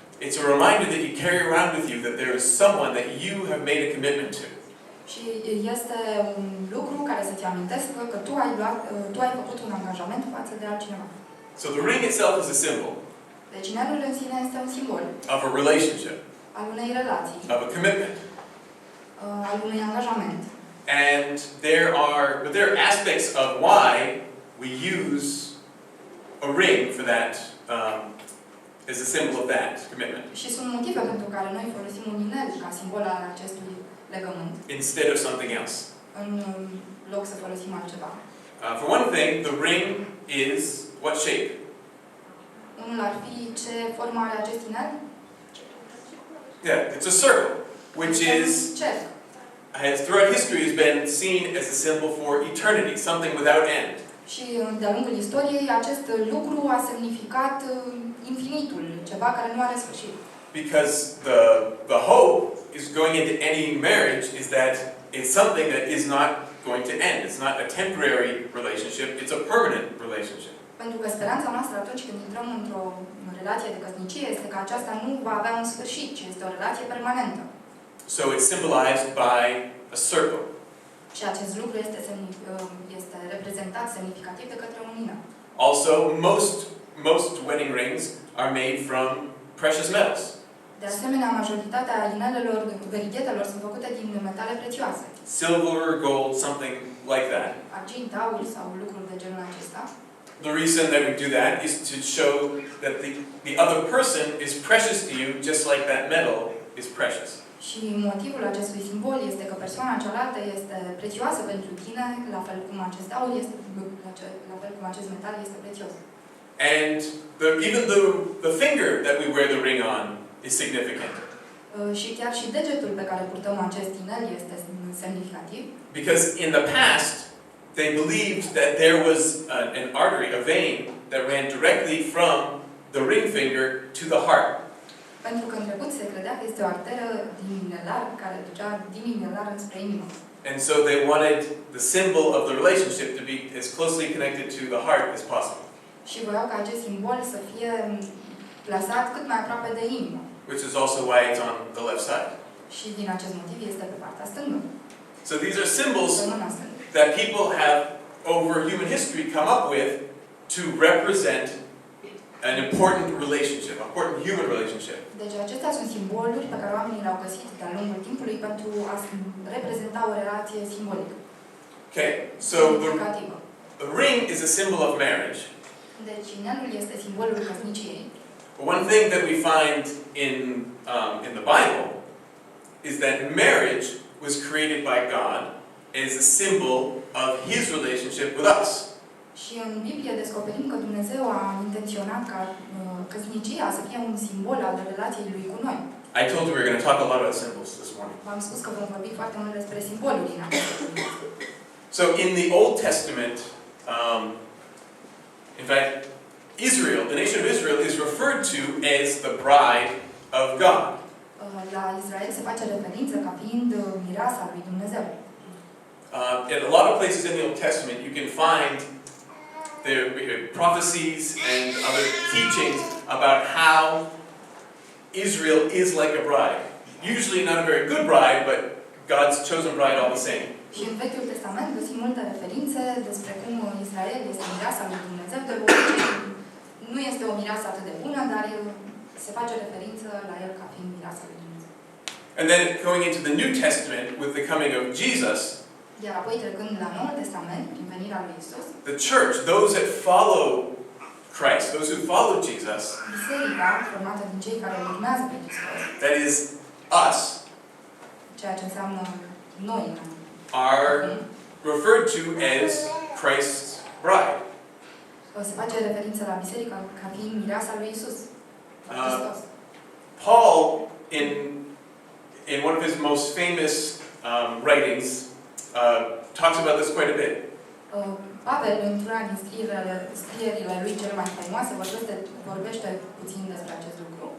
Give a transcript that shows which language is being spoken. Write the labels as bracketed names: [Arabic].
[English] It's a reminder that you carry around with you that there is someone that you have made a commitment to. [Romanian] Și este un lucru care să-ți amintească că tu ai făcut un angajament față de altcineva. [English] So the ring itself is a symbol [Romanian] Deci inelul în sine este un simbol [English] of a relationship, [Romanian] al unei relații, [English] of a commitment. [Romanian] al unui angajament. [English] And there are aspects of why we use a ring for that, as a symbol of that commitment. [Romanian] Și sunt motive pentru care noi folosim un inel ca simbol al acestui legământ, [English] Instead of something else. [Romanian] în loc să folosim altceva. [English] For one thing, the ring is what shape? [Romanian] Unul ar fi ce formă are acest inel? [English] Yeah, it's a circle, which is, [Romanian] cerc. [English] has throughout history has been seen as a symbol for eternity, something without end. [Romanian] Și de-a lungul istoriei, acest lucru a semnificat infinitul, ceva care nu are sfârșit. [English] Because the hope is going into any marriage is that it's something that is not going to end. It's not a temporary relationship, it's a permanent relationship. [Romanian] Pentru că speranța noastră atunci când intrăm într-o relație de căsnicie este că aceasta nu va avea un sfârșit, ci este o relație permanentă. [English] So it's symbolized by a circle. [Romanian] Și acest lucru este reprezentat semnificativ de către un inel. [English] Also, most wedding rings are made from precious metals. [Romanian] De asemenea, majoritatea inelelor, verighetelor sunt făcute din metale prețioase. [English] Silver, gold, something like that. [Romanian] Argint, aur sau lucruri de genul acesta. [English] The reason that we do that is to show that the other person is precious to you just like that metal is precious. [Romanian] Și motivul acestui simbol este că persoana cealaltă este prețioasă pentru tine, la fel cum acest aur este, la fel cum acest metal este prețios. [English] And even the finger that we wear the ring on is significant. [Romanian] Și chiar și degetul pe care purtăm acest inel este semnificativ. [English] Because in the past, they believed that there was an artery, a vein, that ran directly from the ring finger to the heart. [Romanian] Pentru că în trecut se credea că este o arteră din inelar care ducea din inelar înspre inimă. [English] And so they wanted the symbol of the relationship to be as closely connected to the heart as possible. [Romanian] Și voiau ca acest simbol să fie plasat cât mai aproape de inimă. [English] Which is also why it's on the left side. [Romanian] Și din acest motiv este pe partea stângă. [English] So these are symbols [Romanian] Pe mâna stângă. [English] that people have over human history come up with to represent an important relationship, an important human relationship. [Romanian] Deci acestea sunt simboluri pe care oamenii le-au găsit de-a lungul timpului pentru a reprezenta o relație simbolică. [English] Okay, so the ring is a symbol of marriage. [Romanian] Deci inelul este simbolul căsniciei. [English] But one thing that we find in the Bible is that marriage was created by God as a symbol of His relationship with us. [Romanian] Și în Biblie descoperim că Dumnezeu a intenționat ca căsnicia să fie un simbol al relației lui cu noi. [English] I told you we were going to talk a lot about symbols this morning. [Romanian] V-am spus că vom vorbi foarte mult despre simboluri în această dimineață. [English] So in the Old Testament, in fact, Israel, the nation of Israel, is referred to as the bride of God. [Romanian] La Israel se face referință ca fiind mireasa lui Dumnezeu. [English] In a lot of places in the Old Testament, you can find there prophecies and other teachings about how Israel is like a bride. Usually not a very good bride, but God's chosen bride all the same. [Romanian] Și în Vechiul Testament găsim multe referințe despre cum Israel este mireasa lui Dumnezeu. De obicei, nu este o mireasă atât de bună, dar se face referință la el ca fiind mireasa lui Dumnezeu. [English] And then going into the New Testament with the coming of Jesus, [Romanian] Iar apoi trecând la Noul Testament, prin venirea lui Isus, [English] the church, those that follow Christ, those who follow Jesus, [Romanian] biserica, formată din cei care îl urmează pe Hristos, [English] that is us, [Romanian] ceea ce înseamnă noi, [English] are referred to as Christ's bride. [Romanian] se face referință la biserică ca fiind mireasa lui Isus, Hristos. [English] Paul, in one of his most famous writings, talks about this quite a bit. [Romanian] Pavel, într-una din scrierile lui cele mai faimoase, vorbește puțin despre acest lucru.